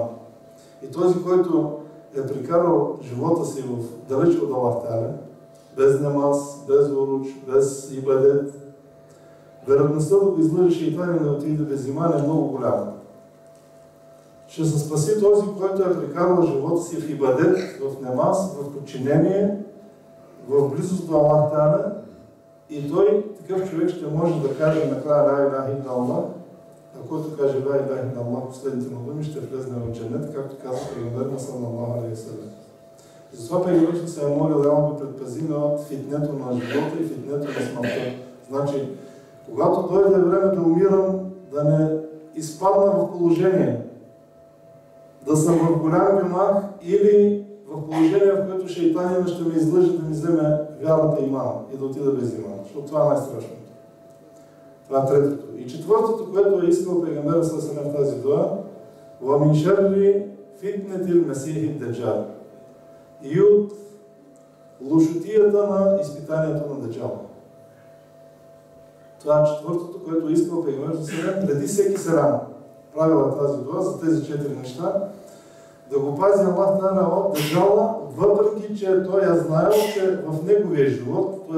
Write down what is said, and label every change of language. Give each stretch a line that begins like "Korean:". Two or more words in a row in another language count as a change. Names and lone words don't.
Bulgarian: И този, който е прекарал живота си в далеч от Аллах Та'аля, без намаз, без уруч, без ибадет, вероятността да го излъже шейтан и да отиде без иман е много голяма. Ще се спаси този, който е прекарал живота си в ибадет, в намаз, в подчинение, в близост до Аллах Та'аля, и той, такъв човек, ще може да каже накрая
Arabic: لا إله إلا الله,
Bulgarian: а който каже
Arabic: لا إله إلا الله
Bulgarian: последните му думи, ще влезне в джанет, както каза пейгамбер
Arabic: صلى الله عليه وسلم.
Bulgarian: Затова пейгамбер се е молил да го предпазиме от фитнето на живота и фитнето на смъртта. Значи, когато дойде време да умирам, да не изпадна в положение, да съм в голям гръмах или в положение, в което шейтанина ще ме излъже да ми вземе вярата имана и да отида без имана. Защото това е най-страшното. Това е третото. И четвъртото, което е искал пейгамбера в тази дуа,
Arabic: وَمِنْ شَرِّ فِتْنَةِ الْمَسِيحِ الدَّجَّالِ,
Bulgarian: и от лошотията на изпитанието на Даджала. Това е четвъртото, което е искал пейгамбера преди всеки селам. Правила тази дуа за тези 4 неща, да го пази Аллах Та'аля от Даджала, въпреки че той е знаел, че в неговия живот, т.е.